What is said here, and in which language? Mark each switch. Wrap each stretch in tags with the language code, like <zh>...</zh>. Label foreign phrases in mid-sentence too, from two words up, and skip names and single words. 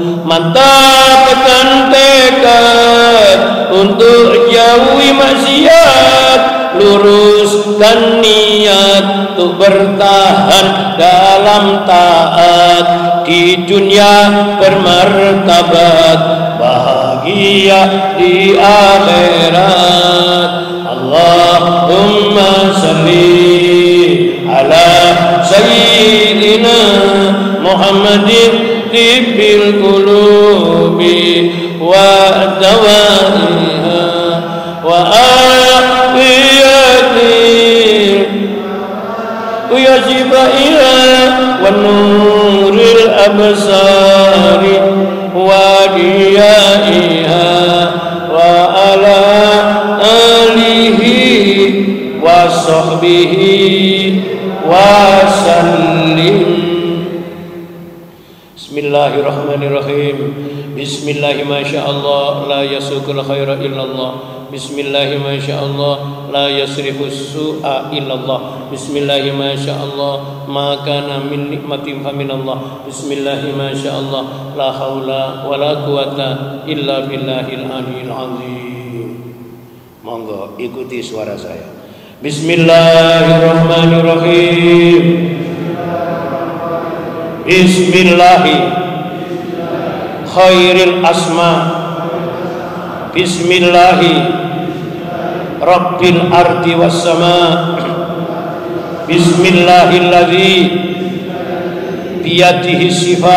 <id>Mantapkan tekad untuk jauhi maksiat, luruskan niat untuk bertahan dalam taat, di dunia bermartabat, bahagia di akhirat.</id> <ar>اللهم صل على سيدنا محمد طب القلوب ودوائها و وعافية وشفائها ونور الأبصار وضيائها وعلى آله وصحبه وسلم. Bismillahirrahmanirrahim. بسم الله ما شاء الله لا يسوق الخير إلا الله. بسم الله ما شاء الله لا يصرف السوء إلا الله. بسم الله ما شاء الله ما كان من نعمة فمن الله. بسم الله ما شاء الله لا حول ولا قوة إلا بالله العلي العظيم.</ar> <id>Monggo ikuti suara saya. Bismillahirrahmanirrahim.</id> <ar>بسم الله خير الأسماء. بسم الله رب الأرض والسماء. بسم الله الذي بيده الشفاء.</ar>